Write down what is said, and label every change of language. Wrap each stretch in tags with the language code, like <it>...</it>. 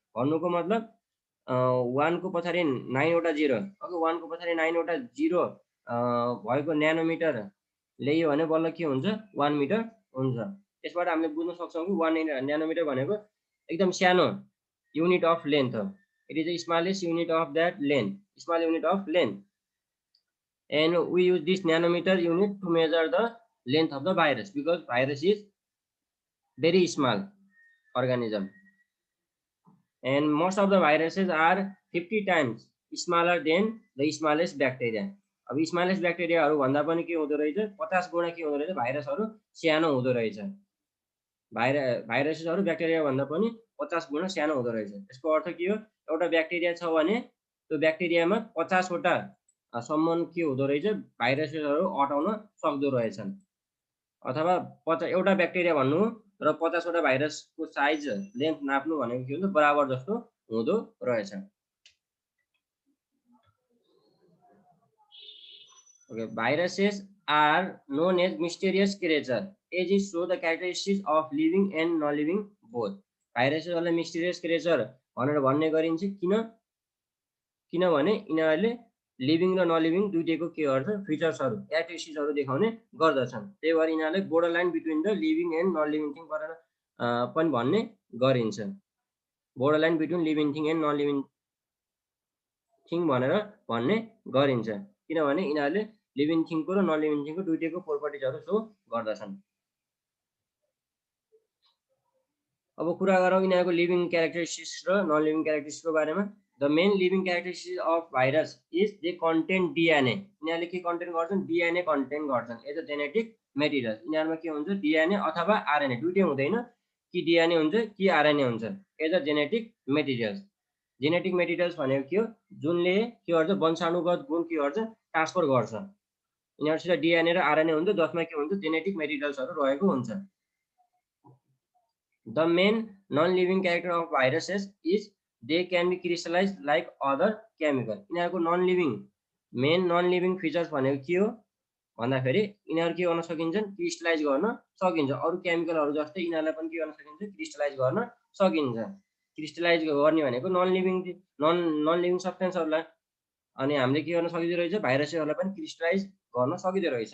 <ne>भन्नुको मतलब 1 को पछाडि 9वटा 0, ओके, 1 को पछाडि 9वटा 0 भएको न्यानोमिटर ल्यायो भने बल्ल के हुन्छ 1 मिटर हुन्छ। त्यसबाट हामीले बुझ्न सक्छौँ कि 1 न्यानोमिटर भनेको एकदम सानो युनिट अफ लेन्थ हो।</ne> <en>It is the smallest unit of that length, small unit of length, and we use this nanometer unit to measure the length of the virus because virus is very small organism and most of the viruses are 50 times smaller than the smallest bacteria.</en> <ne>अब smallest ब्याक्टेरियाहरू भन्दा पनि के हुँदो रहेछ 50 गुणा के हुँदो रहेछ भाइरसहरू सानो हुँदो रहेछ। भाइरसेसहरू ब्याक्टेरिया भन्दा पनि 50 गुणा सानो हुँदो रहेछ। यसको अर्थ के हो, एउटा ब्याक्टेरिया छ भने त्यो ब्याक्टेरियामा 50 वटा सम्म के हुँदो रहेछ भाइरसेसहरू अटाउन सक्दो रहेछन्। अथवा एउटा ब्याक्टेरिया भन्नु र 50 वटा भाइरसको साइज लेन्थ नाप्नु भनेको के हुन्छ बराबर जस्तो हुँदो रहेछ।</ne> <en>Okay, viruses are known as mysterious creatures as it show the characteristics of living and non-living both.</en> <ne>भाइरसहरूलाई mysterious creature भनेर भन्ने गरिन्छ किनभने यिनीहरूले लिभिङ र नलिभिङ दुईटैको के गर्छ फिचर्सहरू क्यारेक्टरिस्टिक्सहरू देखाउने गर्दछन्। त्यही भएर यिनीहरूले</ne> <en>border line between the living and non living thing</en> <ne>गरेर पनि भन्ने गरिन्छ।</ne> <en>border line between living thing</en> <ne>and non living thing भनेर भन्ने गरिन्छ किनभने यिनीहरूले लिभिङ थिङको र नन लिभिङ थिङको दुईटैको प्रोपर्टिजहरू सो गर्दछन्। अब कुरा गरौँ यिनीहरूको लिभिङ क्यारेक्टरिस्टिक्स र नन लिभिङ क्यारेक्टरिस्टिक्सको बारेमा।</ne> <en>The main living characteristics of virus is they contain DNA.</en> <ne>यिनीहरूले के कन्टेन गर्छन् डिएनए कन्टेन गर्छन्</ne> <en>As a genetic material.</en> <ne>यिनीहरूमा के हुन्छ डिएनए अथवा आरएनए दुईटै हुँदैन कि डिएनए हुन्छ कि आरएनए हुन्छ</ne> <en>As a genetic materials.</en> <ne>Genetic materials भनेको के हो जुनले के गर्छ वंशाणुगत गुण के गर्छ ट्रान्सफर गर्छ। यिनीहरूसित डिएनए र आरएनए हुन्छ जसमा के हुन्छ जेनेटिक मेटेरियल्सहरू रहेको हुन्छ।</ne> <en>The main non-living character of viruses is they can be crystallized like other chemical.</en> <ne>यिनीहरूको मेन नन लिभिङ फिचर्स भनेको के हो भन्दाखेरि यिनीहरू के गर्न सकिन्छन् क्रिस्टलाइज गर्न सकिन्छ। अरू केमिकलहरू जस्तै यिनीहरूलाई पनि के गर्न सकिन्छ क्रिस्टलाइज गर्न सकिन्छ। क्रिस्टलाइज गर्ने भनेको नन लिभिङ सब्सटेन्सहरूलाई अनि हामीले के गर्न सकिँदो रहेछ भाइरसहरूलाई पनि क्रिस्टलाइज गर्न सकिँदो रहेछ।</ne>